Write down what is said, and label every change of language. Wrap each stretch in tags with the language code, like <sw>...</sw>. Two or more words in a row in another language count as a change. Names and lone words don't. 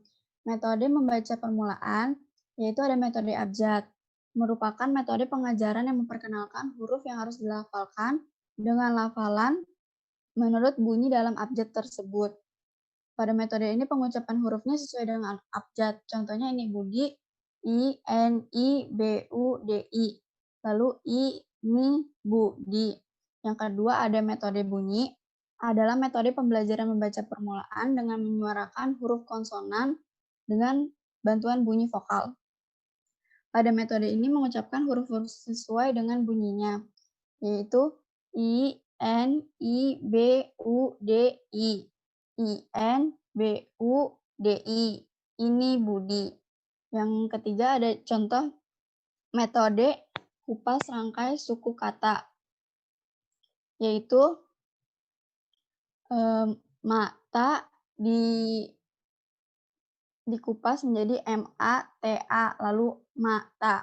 <id>Metode membaca permulaan, yaitu ada metode abjad, merupakan metode pengajaran yang memperkenalkan huruf yang harus dilafalkan dengan lafalan menurut bunyi dalam abjad tersebut. Pada metode ini pengucapan hurufnya sesuai dengan abjad. Contohnya ini Budi, I, N, I, B, U, D, I. Lalu I, Ni, Budi. Yang kedua ada metode bunyi, adalah metode pembelajaran membaca permulaan dengan menyuarakan huruf konsonan dengan bantuan bunyi vokal. Pada metode ini mengucapkan huruf-huruf sesuai dengan bunyinya, yaitu I, N, I, B, U, D, I. I, N, B, U, D, I. Ini Budi. Yang ketiga ada contoh metode kupas rangkai suku kata, yaitu mata dikupas menjadi M-A-T-A, lalu mata.</id>